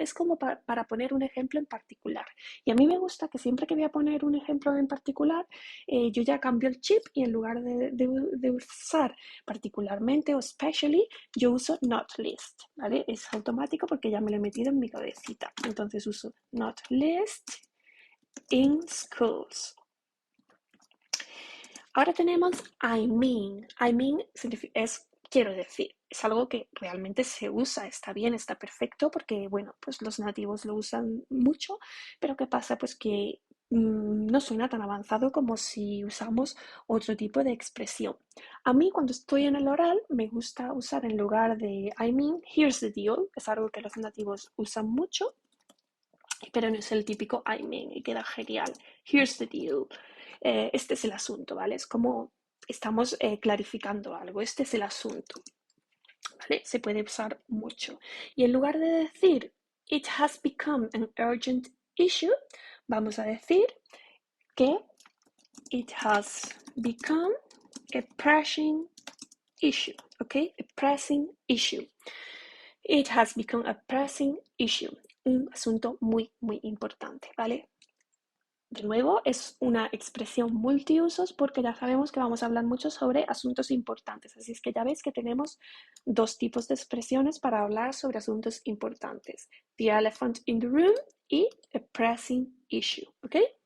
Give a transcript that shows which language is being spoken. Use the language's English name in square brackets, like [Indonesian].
[Spanish] Es como para poner un ejemplo en particular. Y a mí me gusta que siempre que voy a poner un ejemplo en particular, yo ya cambio el chip y en lugar de usar particularmente o specially, yo uso [English] not least. [Spanish] ¿Vale? Es automático porque ya me lo he metido en mi cabecita. Entonces uso [English] not least in schools. [Spanish] Ahora tenemos [English] I mean. I mean [Spanish] es quiero decir. Es algo que realmente se usa, está bien, está perfecto, porque bueno, pues los nativos lo usan mucho, pero ¿qué pasa? Pues que no suena tan avanzado como si usamos otro tipo de expresión. A mí cuando estoy en el oral me gusta usar en lugar de [English] I mean, here's the deal, [Spanish] es algo que los nativos usan mucho, pero no es el típico [English] I mean [Spanish] y queda genial. [English] Here's the deal. [Spanish] Este es el asunto, ¿vale? Es como estamos clarificando algo. Este es el asunto, ¿vale? Se puede usar mucho. Y en lugar de decir [English] it has become an urgent issue, [Spanish] vamos a decir que [English] it has become a pressing issue, [Spanish] ¿ok? [English] A pressing issue. It has become a pressing issue. [Spanish] Un asunto muy, muy importante, ¿vale? De nuevo, es una expresión multiusos porque ya sabemos que vamos a hablar mucho sobre asuntos importantes. Así es que ya veis que tenemos dos tipos de expresiones para hablar sobre asuntos importantes. [English] The elephant in the room y a pressing issue, ¿ok?